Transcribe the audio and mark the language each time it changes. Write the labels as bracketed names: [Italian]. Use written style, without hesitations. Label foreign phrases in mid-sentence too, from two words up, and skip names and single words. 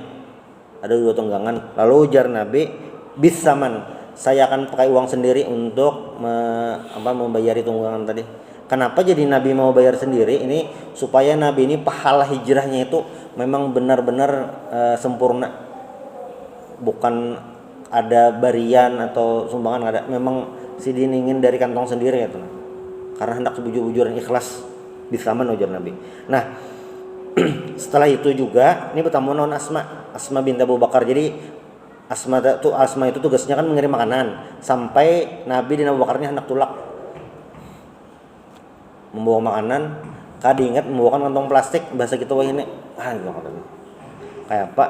[Indonesian] Lalu ujar Nabi, bisaman, saya akan pakai uang sendiri untuk membayari tunggangan tadi. Kenapa jadi Nabi mau bayar sendiri? Ini supaya Nabi ini pahala hijrahnya itu memang benar-benar sempurna. Bukan ada barian atau sumbangan, ada. Memang ingin dari kantong sendiri ya tuh. Karena hendak sebujur-bujuran ikhlas, bisaman ujar Nabi. Nah, setelah itu juga ini bertemu non Asma binti Abu Bakar. Jadi Asma itu tugasnya kan mengirim makanan sampai Nabi dan Abu Bakar ini [Banjar] hendak tulak [Indonesian] membawa makanan. Kadi ingat membawakan kantong plastik, bahasa kita wah ini kayak apa.